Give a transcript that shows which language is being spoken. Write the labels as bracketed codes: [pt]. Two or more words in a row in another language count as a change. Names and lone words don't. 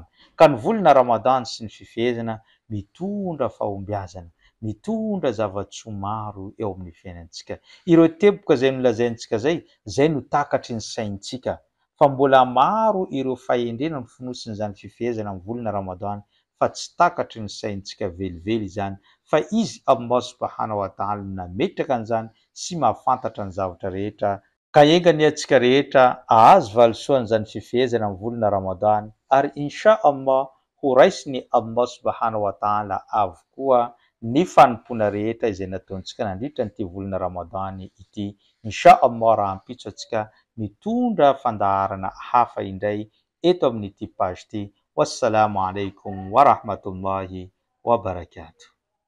[mg] Ka ny volana Ramadan sy ny fifehezana mitondra fahombiazana, mitondra zavatsoa maro eo amin'ny fiainantsika. Ireo teboka izay nolazaintsika zay no takatry ny saintsika fa mbola maro ireo fahendrena ny fonosin'izany fifehezana amin'ny volana Ramadan fa tsy takatry ny saintsika velively izany, fa izy [ar] الله سبحانه وتعالى [mg] nametraka an'izany sy mahafantatra ny zavatra rehetra. Ka engany antsika rehetra ahazo valisoan'izany fifehezana amin'ny volana Ramadan ary [ar] إن شاء الله [mg] ho raisiny [ar] الله سبحانه وتعالى [mg] avokoa ny fanompoana rehetra izay nataontsika nandritra n'ity volana Ramadan ity. [ar] إن شاء الله [mg] raha hampitso antsika mitondra fandaharana hafa indray eto amin'ity page ity. [ar] والسلام عليكم ورحمة الله وبركاته.